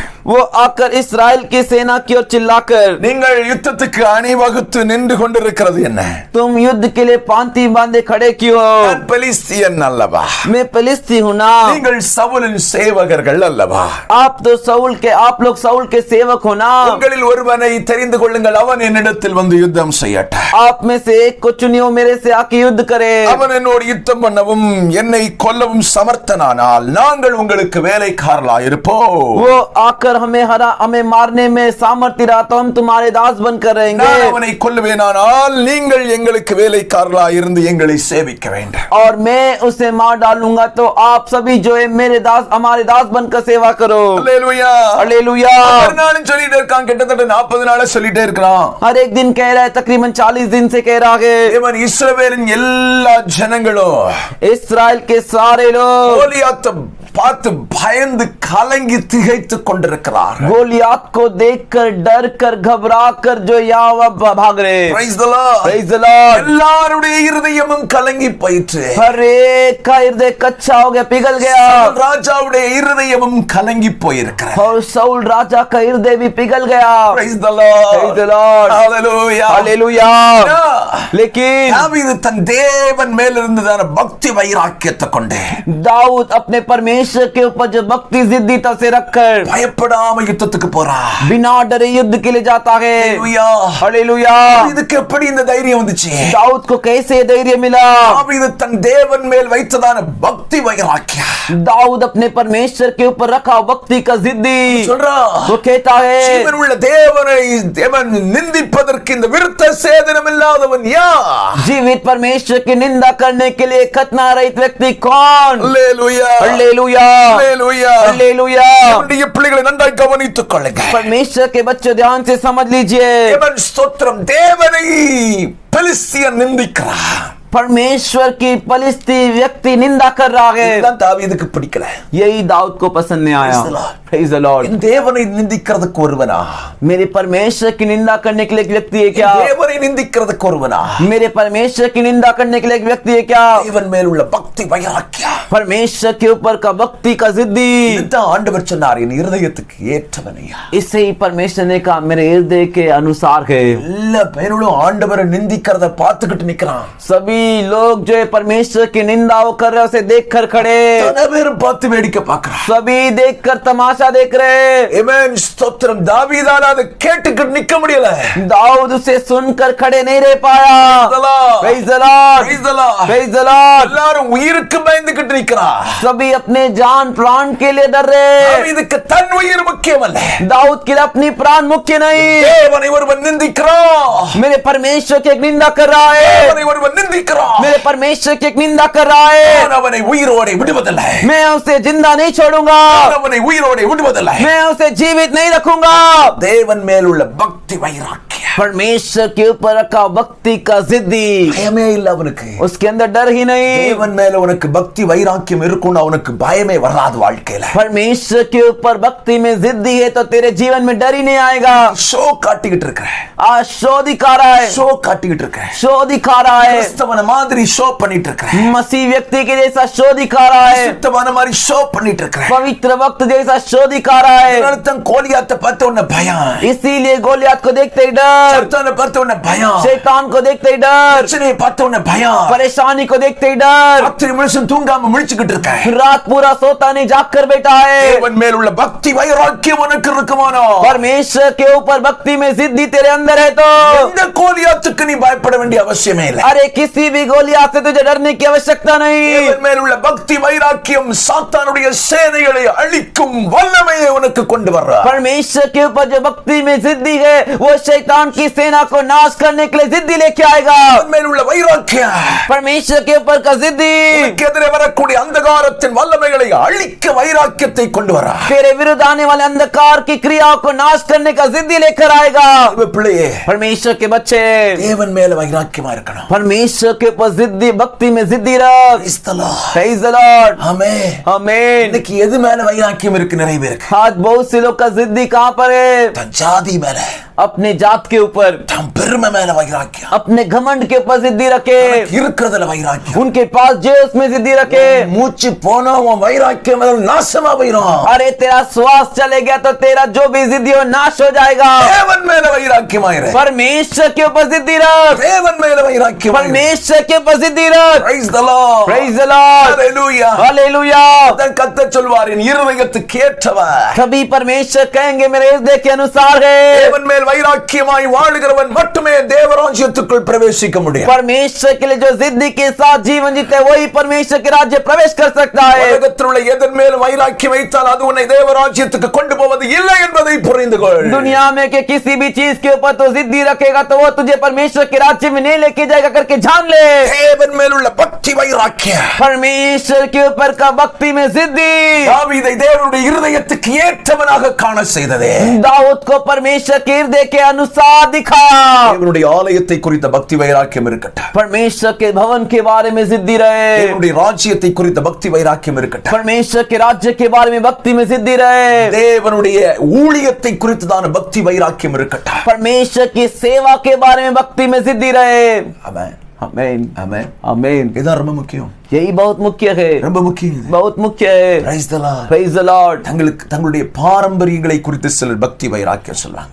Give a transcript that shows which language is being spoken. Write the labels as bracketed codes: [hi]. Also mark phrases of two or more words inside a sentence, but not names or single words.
[hi] वो आकर इस्राएल की सेना की ओर चिल्लाकर, [ta] நீங்கள் யுத்தத்துக்கு அணிவகுத்து நின்று கொண்டிருக்கிறது என்ன? [hi] तुम युद्ध के लिए पांति बांधे खड़े क्यों हो? [ta] நான் பெலிஸ்தியன் அல்லவா? [hi] मैं फिलिस्ती हूँ ना। [ta] நீங்கள் சவுலின் சேவகர்கள் அல்லவா? [hi] आप लोग सऊल के सेवक हो ना। [ta] உங்களில் ஒருவனை தெரிந்து கொள்ளுங்கள், அவன் என்னிடத்தில் வந்து யுத்தம் செய்யட்டும். [hi] आप में से एक को चुनियो, मेरे से आके युद्ध करे। [ta] அவன் என்னோடு யுத்தம் பண்ணவும் என்னை கொல்லவும் சமர்த்தனானால் நாங்கள் உங்களுக்கு வேலைக்காரர்களாய் இருப்போம். [hi] वो आकर हमें मारने में सामर्थ्य रहा तो हम तुम्हारे दास बनकर रहेंगे। [ta] நான் அவனை கொல்லுவேனானால் நீங்கள் எங்களுக்கு வேலைக்காரர்களாய் இருந்து எங்களை சேவிக்க வேண்டும். [hi] और मैं उसे मार डालूंगा तो आप सभी जो है मेरे दास, हमारे दास बनकर सेवा करो। [ta] அல்லேலூயா. [hi] हालेलुया। [ta] ஒரு நாளும் சொல்லிட்டே இருக்கான், கிட்டத்தட்ட 40 நாளா சொல்லிட்டே இருக்கிறான். [hi] हर एक दिन कह रहा है, तकरीबन 40 दिन से कह रहा है। [ta] இவன் இஸ்ரவேலின் எல்லா ஜனங்களும் [hi] इस्राएल के सारे लोग [ta] கோலியாத்தை பார்த்து பயந்து கலங்கி திகைத்து கொண்டிருக்கிறார். [hi] गोलियात को देखकर डर कर घबरा कर जो यहाँ भाग रहे। [en] Praise the Lord. Praise the Lord. [ta] எல்லாருடைய இருதயமும் கலங்கி போயிற்று. [hi] हर एक का हृदय कच्चा हो गया, पिघल गया। [ta] ராஜாவுடைய இருதயமும் கலங்கி போயிருக்கிறது. [hi] और साउल राजा का हृदय भी पिघल गया। [en] Praise the Lord. Praise the Lord. Hallelujah. [hi] हालेलुया। लेकिन [ta] தாவீது தன் தேவன் மேலிருந்ததான பக்தி வைராக்கியத்தை கொண்டு [hi] दाऊद अपने परमेश्वर के ऊपर जो भक्ति जिद्दी से रखकर [ta] பயப்படாம யுத்தத்துக்கு போறான். [hi] बिना डरे युद्ध के लिए जाता है। हालेलुया। [ta] இதுக்கு எப்படி இந்த தைரியம் வந்துச்சு? [hi] दाऊद को कैसे धैर्य मिला? [ta] தாவீது தன் தேவன் மேல் வைத்ததான பக்தி வைராக்கியம், [hi] दाऊद अपने परमेश्वर के ऊपर रखा भक्ति का जिद्दी [ta] சொல்றான், [hi] वो कहता है, [ta] ஜீவனுள்ள தேவனை தேவன் நிந்திப்பதற்கு இந்த விருத்த சேதனம் இல்லாதவன் யார்? [hi] जीवित परमेश्वर की निंदा करने के लिए खतना रहित व्यक्ति कौन? [ta] அல்லேலூயா. [hi] हालेलुया। [ta] அல்லேலூயா. [hi] हालेलुया। [ta] நம்முடைய பிள்ளைகளை நன்றாய் கவனித்துக் கொள்ளுங்க. [hi] परमेश्वर के बच्चों ध्यान से समझ लीजिए। [ta] தேவன் ஸ்தோத்திரம், தேவனை பெலிஸ்தியன் நிந்திக்கிறான். [hi] परमेश्वर की फलिस्ती व्यक्ति निंदा कर रहा है। [ta] இதுதான் தாவீதுக்கு பிடிக்கல. [hi] यही दाऊद को पसंद नहीं आया। [en] Praise the Lord. Praise the Lord. [ta] என் தேவனை நிந்திக்கிறதுக்கு ஒருவனா? [hi] मेरे परमेश्वर की निंदा करने के लिए एक व्यक्ति है क्या? [ta] தேவனை நிந்திக்கிறதுக்கு ஒருவனா? [hi] मेरे परमेश्वर की निंदा करने के लिए एक व्यक्ति है क्या? [ta] தேவன் மேல் உள்ள பக்தி வைராக்கியம், [hi] परमेश्वर के ऊपर का भक्ति का जिद्दी। [ta] இதுதான் ஆண்டவர் சொன்னார், என் இருதயத்துக்கு ஏற்றவனையா. [hi] इससे ही परमेश्वर ने कहा मेरे हृदय के अनुसार है। [ta] எல்லா பேரும் ஆண்டவரை நிந்திக்கிறத பார்த்துக்கிட்டு நிக்கிறான். [hi] सभी लोग जो है परमेश्वर की निंदा कर रहे उसे देख कर खड़े, [ta] பல பேரும் பார்த்து வேடிக்கை பார்க்கறான். [hi] सभी देख कर तमाशा देख रहे। [ta] ஆமென். ஸ்தோத்திரம். தாவீதால அதை கேட்டுக்கிட்டு நிக்க முடியல. [hi] दाऊद उसे सुनकर खड़े नहीं रह पाया। [en] Praise the Lord. Praise the Lord. Praise the Lord. [ta] எல்லாரும் உயிருக்கு பயந்துகிட்டு நிக்கிறான். [hi] सभी अपने जान प्राण के लिए डर रहे। [ta] தாவீதுக்கு தன் உயிர் முக்கியமல்ல, [hi] दाऊद के लिए अपनी प्राण मुख्य नहीं। [ta] தேவனை ஒருவன் நிந்திக்கிறான். [hi] मेरे परमेश्वर की एक निंदा कर रहा है। [ta] தேவனை ஒருவன் நிந்திக்கிறான். [hi] मेरे परमेश्वर की एक निंदा कर रहा है। [ta] நான் அவனை உயிரோட விடுவதில்லை. [hi] मैं उसे जिंदा नहीं छोड़ूंगा। [ta] நான் அவனை உயிரோட விடுவதில்லை. [hi] मैं उसे जीवित नहीं रखूंगा। [ta] தேவன் மேல் உள்ள பக்தி வைராக்கியம், [hi] परमेश्वर के ऊपर रखा भक्ति का जिद्दी, [ta] பயமே இல்ல அவனுக்கு. [hi] उसके अंदर डर ही नहीं। [ta] தேவன் மேல உனக்கு பக்தி வைராக்கியம் இருக்கும்னா அவனுக்கு பயமே வராது வாழ்க்கையில. [hi] परमेश्वर के ऊपर भक्ति में जिद्दी है तो तेरे जीवन में डर ही नहीं आएगा। [ta] ஷோ காட்டிக்கிட்டு இருக்க, [hi] आज शो दिखा रहा है, [ta] ஷோ காட்டிக்கிட்டு இருக்க, [hi] शो दिखा रहा है। [ta] கிறிஸ்தவன் பரிசுத்தமான மாதிரி ஷோ பண்ணிட்டு இருக்கிறேன், [hi] मसीह व्यक्ति के जैसा शो दिखा रहा है, [ta] பரிசுத்தமான மாதிரி ஷோ பண்ணிட்டு இருக்கிறேன். [hi] पवित्र वक्त जैसा शो दिखा रहा है. [ta] அர்த்தம் கோலியாத்தை பார்த்த உடனே பயம், [hi] इसीलिए गोलियत को देखते ही डर, [ta] சத்தானை பார்த்த உடனே பயம், [hi] शैतान को देखते ही डर, [ta] பிரச்சனையை பார்த்த உடனே பயம், [hi] परेशानी को देखते ही डर. [ta] ராத்திரி முழுசும் தூங்காம முழிச்சுக்கிட்டு இருக்கேன். [hi] रात पूरा सोता नहीं, जाग कर बैठा है. [ta] தேவன் மேல் உள்ள பக்தி வைராக்கியம் உனக்கு இருக்குமானோ, [hi] परमेश्वर के ऊपर भक्ति में जिद्दी तेरे अंदर है तो [ta] எந்த கோலியாத்துக்கு நீ பயப்பட வேண்டிய அவசியமே இல்லை. [hi] अरे किसी भी गोलियत से तुझे डरने की आवश्यकता नहीं. [ta] தேவன் மேல் உள்ள பக்தி வைராக்கியம் சாத்தானுடைய சேனைகளை அழிக்கும் வல்லமையை உனக்கு கொண்டு வர்றார். [hi] परमेश्वर के ऊपर जो भक्ति में जिद्दी है वो शैतान की सेना को नाश करने के लिए जिद्दी लेके आएगा. [ta] தேவன் மேல் உள்ள வைராக்கியம் [hi] परमेश्वर के ऊपर का जिद्दी [ta] உனக்கு எதிரே வரக்கூடிய अंधகாரத்தின் வல்லமைகளை அழிக்க வைராக்கியத்தை கொண்டு வர்றார். [hi] तेरे विरुद्ध आने वाले अंधकार की क्रियाओं को नाश करने का जिद्दी लेकर आएगा. [ta] பிள்ளையே, [hi] परमेश्वर के बच्चे [ta] தேவன் மேல வைராக்கியமா இருக்கணும். [hi] परमेश्वर के ऊपर जिद्दी, भक्ति में जिद्दी रख. [en] Praise the Lord. Praise the Lord. [ta] ஆமென். [hi] आमीन. [ta] இன்னைக்கு எது மேல வைராக்கியம் இருக்கு? நிறைய பேருக்கு [hi] आज बहुत से लोग का जिद्दी कहाँ पर है? [ta] தன் ஜாதி மேல, [hi] अपने जात के ऊपर, [ta] தன் பெருமை மேல வைராக்கியம், [hi] अपने घमंड के ऊपर जिद्दी रखे, [ta] இருக்கிறதுல வைராக்கியம். [hi] उनके पास जो है उसमें जिद्दी रखे. [ta] மூச்சு போனா உன் வைராக்கியம் நாசமா போயிடும். [hi] अरे तेरा श्वास चले गया तो तेरा जो भी जिद्दी हो नाश हो जाएगा. [ta] தேவன் மேல வைராக்கியமாயிரு. [hi] परमेश्वर के ऊपर जिद्दी रख. [ta] தேவன் மேல வைராக்கியம். [hi] परमेश्वर के ऊपर जिद्दी रख. [en] Praise the Lord. Praise the Lord. Hallelujah. [hi] हालेलुया. [ta] அதான் கர்த்தர் சொல்வார், என் இருதயத்துக்கு ஏற்றவர். [hi] कभी परमेश्वर कहेंगे मेरे हृदय के अनुसार है. [ta] தேவன் மேல் வைராக்கியமாய் வாழுகிறவன் மட்டுமே தேவராஜ்யத்துக்குள் பிரவேசிக்க முடியும். [hi] परमेश्वर के लिए जो जिद्दी के साथ जीवन जीते हैं, वही परमेश्वर के राज्य प्रवेश कर सकता है. [ta] உலகத்தில் உள்ள எதன் மேல் வைராக்கியம் வைத்தால் அது உன்னை தேவராஜ்யத்துக்கு கொண்டு போவது இல்லை என்பதை புரிந்து கொள். [hi] दुनिया में के किसी भी चीज के ऊपर तो जिद्दी रखेगा तो वो तुझे परमेश्वर के राज्य में नहीं लेके जाएगा करके जान ले. [ta] தேவன் மேல் உள்ள பக்தி வைராக்கியம் [hi] परमेश्वर के ऊपर का भक्ति में जिद्दी [ta] தாவீதை தேவனுடைய இருதயத்துக்கு ஏற்றவனாக காண செய்ததே. [hi] दाऊद को परमेश्वर के हृदय के अनुसार दिखा. [ta] தேவனுடைய ஆலயத்தை குறித்த பக்தி வைராக்கியம் இருக்கட்டும், [hi] परमेश्वर के भवन के बारे में जिद्दी रहे. [ta] தேவனுடைய ராஜ்யத்தை குறித்த பக்தி வைராக்கியம் இருக்கட்டும், [hi] परमेश्वर के राज्य के बारे में भक्ति में जिद्दी रहे. [ta] தேவனுடைய ஊழியத்தை குறித்ததான பக்தி வைராக்கியம் இருக்கட்டும். [hi] परमेश्वर की सेवा के बारे में भक्ति में जिद्दी रहे. [ta] ஆமென். [hi] आमीन. [ta] ஆமென். [hi] आमीन. [ta] இதான் ரொம்ப முக்கியம், [hi] यही बहुत मुख्य है. [ta] ரொம்ப முக்கியம் இது. [hi] बहुत मुख्य है. [en] Praise the Lord. Praise the Lord. [ta] தங்களுடைய பாரம்பரியங்களை குறித்து சிலர் பக்தி வைராக்கியம் சொல்றாங்க.